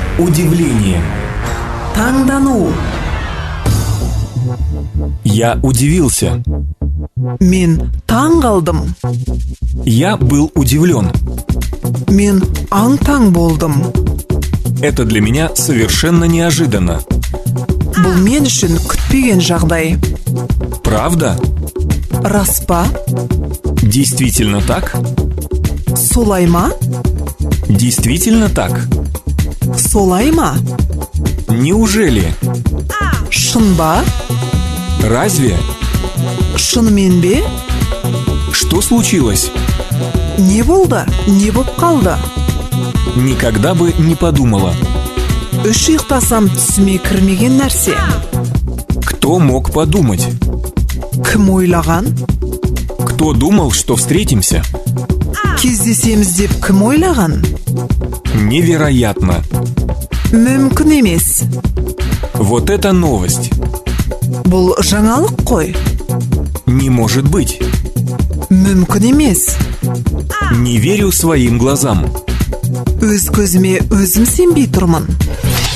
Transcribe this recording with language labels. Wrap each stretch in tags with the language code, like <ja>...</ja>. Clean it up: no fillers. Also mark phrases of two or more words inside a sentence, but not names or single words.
<ru>Удивление.</ru> <kk>Таңдану.</kk> <ru>Я удивился.</ru> <kk>Мен таң қалдым.</kk> <ru>Я был удивлен.</ru> <kk>Мен аң-таң болдым.</kk> <ru>Это для меня совершенно неожиданно.</ru> <kk>Бұл мен үшін күтпеген жағдай.</kk> <ru>Правда?</ru> <kk>Рас па?</kk> <ru>Действительно так?</ru> <kk>Солай ма?</kk> <ru>Действительно так?</ru> <kk>Солай ма?</kk> <ru>Неужели?</ru> <kk>Шын ба?</kk> <ru>Разве?</ru> <kk>Шынымен бе?</kk> <ru>Что случилось?</ru> <kk>Не болды? Не боп қалды?</kk> <ru>Никогда бы не подумала.</ru> <kk>Үш ұйықтасам түсіме кірмеген нәрсе.</kk> <ru>Кто мог подумать?</ru> <kk>Кім ойлаған?</kk> <ru>Кто думал, что встретимся?</ru> <kk>Кездесеміз деп кім ойлаған?</kk> <ru>Невероятно.</ru> <kk>Мүмкін емес.</kk> <ru>Вот это новость.</ru> <kk>Бұл жаңалық қой.</kk> <ru>Не может быть.</ru> <kk>Мүмкін емес.</kk> <ru>Не верю своим глазам.</ru> <kk>Өз көзіме өзім сенбей тұрмын.</kk>